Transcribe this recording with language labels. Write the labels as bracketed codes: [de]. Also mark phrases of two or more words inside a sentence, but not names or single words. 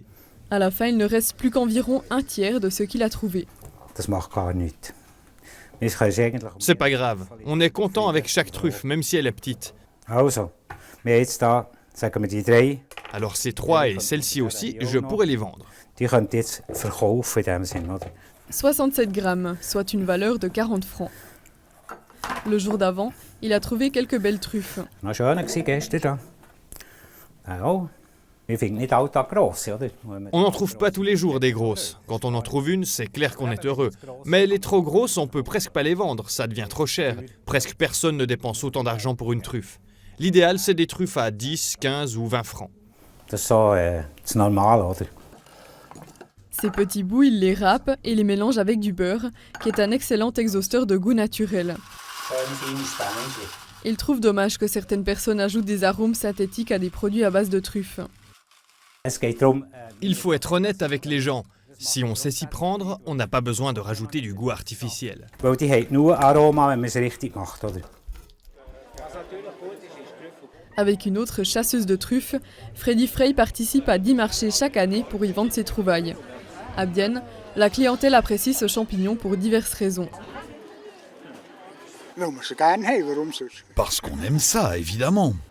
[fr] À la fin, il ne reste plus qu'environ un tiers de ce qu'il a trouvé. C'est pas grave. On est content avec chaque truffe, même si elle est petite. Alors ces 3 et celle-ci aussi, je pourrais les vendre. [de] Die könnt ihr jetzt verkaufen in dem Sinn, oder? [fr] 67 grammes, soit une valeur de 40 francs. Le jour d'avant, il a trouvé quelques belles truffes. [de] Noch schöner gewesen gestern. Ja, wir finden nicht alltag grosse, oder? [fr] On n'en trouve pas tous les jours des grosses. Quand on en trouve une, c'est clair qu'on est heureux. Mais les trop grosses, on peut presque pas les vendre, ça devient trop cher. Presque personne ne dépense autant d'argent pour une truffe. L'idéal, c'est des truffes à 10, 15 ou 20 francs. [de] Das ist so das Normale, oder? [fr] Ces petits bouts, il les râpe et les mélange avec du beurre, qui est un excellent exhausteur de goût naturel. Il trouve dommage que certaines personnes ajoutent des arômes synthétiques à des produits à base de truffes. Il faut être honnête avec les gens. Si on sait s'y prendre, on n'a pas besoin de rajouter du goût artificiel. [de] Weil die haben nur Aroma, wenn man es richtig macht, oder? [fr] Avec une autre chasseuse de truffes, Freddy Frey participe à 10 marchés chaque année pour y vendre ses trouvailles. À Bienne, la clientèle apprécie ce champignon pour diverses raisons. Parce qu'on aime ça, évidemment.